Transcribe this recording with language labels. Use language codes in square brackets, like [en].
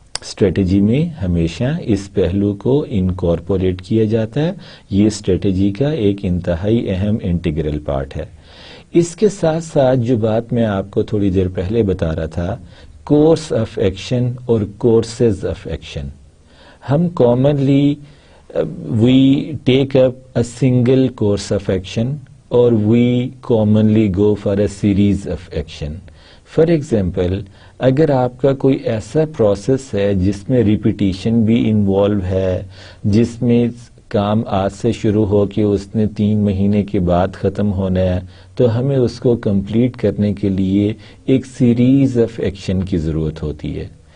[ur] Strategy میں ہمیشہ اس پہلو کو انکارپوریٹ کیا جاتا ہے. یہ اسٹریٹجی کا ایک انتہائی اہم انٹیگرل پارٹ ہے. اس کے ساتھ ساتھ جو بات میں آپ کو تھوڑی دیر پہلے بتا رہا تھا، کورس آف ایکشن اور کورسز آف ایکشن. ہم [en] commonly we take up a single course of action [ur] اور [en] We commonly go for a series of action. For example, [ur] اگر آپ کا کوئی ایسا پروسیس ہے جس میں ریپیٹیشن بھی انوالو ہے، جس میں کام آج سے شروع ہو کے اس نے 3 مہینے کے بعد ختم ہونا ہے، تو ہمیں اس کو کمپلیٹ کرنے کے لیے ایک سیریز آف ایکشن کی ضرورت ہوتی ہے.